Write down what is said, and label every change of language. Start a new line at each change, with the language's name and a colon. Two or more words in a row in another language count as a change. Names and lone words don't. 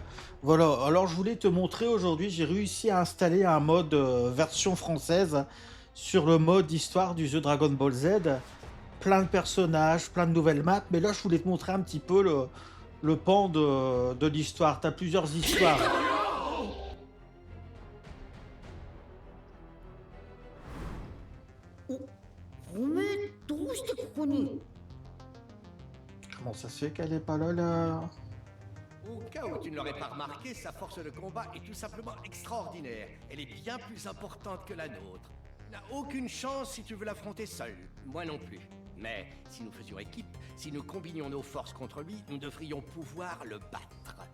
French: Voilà, alors je voulais te montrer aujourd'hui, j'ai réussi à installer un mode version française sur le mode histoire du jeu Dragon Ball Z. Plein de personnages, plein de nouvelles maps, mais là je voulais te montrer un petit peu le pan de l'histoire. T'as plusieurs histoires.
Japanese: おめえどうしてここに？
French: Comment ça se fait qu'elle est pas là là? Au cas où tu ne l'aurais pas remarqué, sa force de combat est tout simplement extraordinaire. Elle est bien plus importante que la nôtre. Tu n'as aucune chance si tu veux l'affronter seul. Moi non plus. Mais si nous faisions équipe, si nous combinions nos forces contre lui, nous devrions pouvoir le battre.